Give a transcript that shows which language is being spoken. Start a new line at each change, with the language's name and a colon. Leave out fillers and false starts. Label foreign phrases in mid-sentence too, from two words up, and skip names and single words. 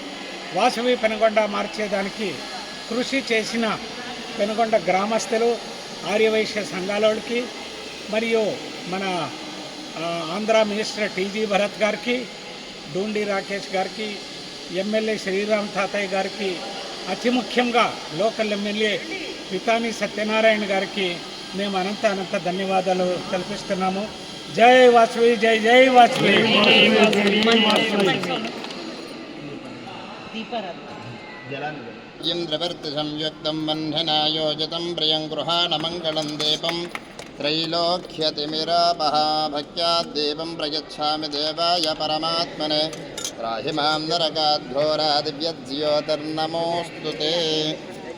Telugu: వాసవి పెనుగొండ మార్చేదానికి కృషి చేసిన పెనుగొండ గ్రామస్తులు, ఆర్యవైశ్య సంఘాలకి మరియు మన ఆంధ్ర మినిస్టర్ టీజీ భరత్ గారికి, డూండి రాకేష్ గారికి, ఎమ్మెల్యే శ్రీరామ్ తాతయ్య గారికి, అతి ముఖ్యంగా
English: local MLA
Telugu: పితాని సత్యనారాయణ గారికి మేము అనంత ధన్యవాదాలు కల్పిస్తున్నాము. జై వాసవి, జై జై వాసవి.
Sanskrit: ఇంద్రవర్తిసంయుక్తం బంధనాయోజితం ప్రియం గృహాణమంగళం దీపం त्रैलोक्यतिमिरापः भक्त्याद्दीपं प्रयच्छामि देवाय परमात्मने त्राहि मां नरकाद्घोरादिव्यज्योतिर्नमोऽस्तु ते।